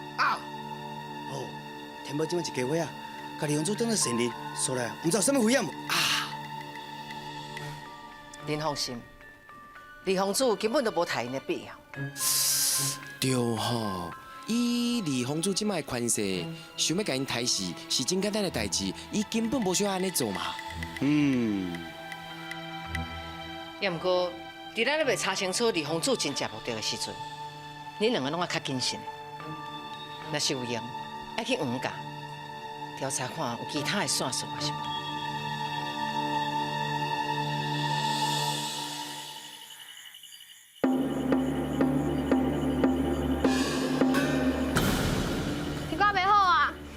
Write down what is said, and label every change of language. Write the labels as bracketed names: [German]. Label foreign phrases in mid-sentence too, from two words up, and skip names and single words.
[Min Nan Chinese] 啊，哦，天宝今晚一家伙啊，甲李洪柱当作神人，说来毋知有啥物危险无啊？您放心，李皇子根本都无杀因的必要。对吼，以李皇子即摆权势，想要甲因杀死是真简单的代志，伊根本无需要安尼做嘛。要毋过，伫咱咧未查清楚李洪祖真正目的的时阵，恁两个拢要较谨慎。若是有用，爱去黄家调查看有其他的线索还是无。你讲袂好啊？